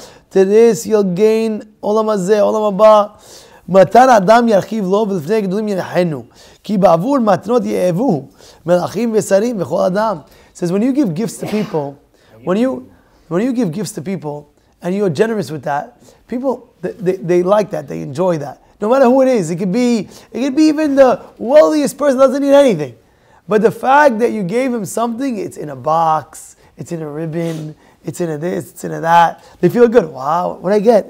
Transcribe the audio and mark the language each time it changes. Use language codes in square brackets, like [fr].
[en] To this you'll gain olam hazeh, olam haba. [he] מתן אדם ירחיב לו ולפני הגדולים ינחנו כי בעבור מתנות יאהבוהו מלאכים ושרים וכל אדם. [en] It says when you give gifts to people, when you give gifts to people and you're generous with that, people they like that, they enjoy that. No matter who it is, it could be even the wealthiest person that doesn't need anything. But the fact that you gave him something, it's in a box, it's in a ribbon, it's in a this, it's in a that. They feel good. Wow, what I get?